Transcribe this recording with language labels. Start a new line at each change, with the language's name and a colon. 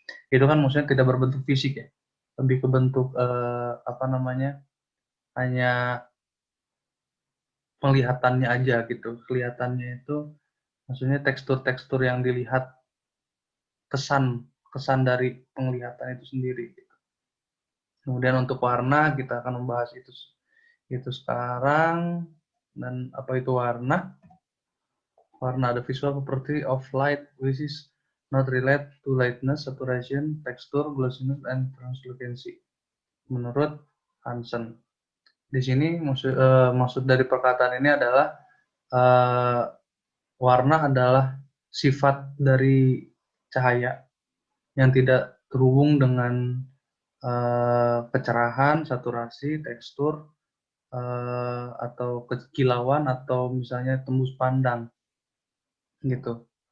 Indonesian: Itu kan maksudnya tidak berbentuk fisik ya, lebih ke bentuk apa namanya, hanya penglihatannya aja gitu. Kelihatannya itu maksudnya tekstur-tekstur yang dilihat, kesan kesan dari penglihatan itu sendiri gitu. Kemudian untuk warna kita akan membahas itu sekarang. Dan apa itu warna?
English: Warna, the visual property of light which is not related to lightness, saturation, texture, glossiness, and translucency.
Indonesian: Menurut Hansen. Di sini maksud dari perkataan ini adalah uh, warna adalah sifat dari cahaya yang tidak terhubung dengan kecerahan, saturasi, tekstur, atau kekilauan, atau misalnya tembus pandang gitu.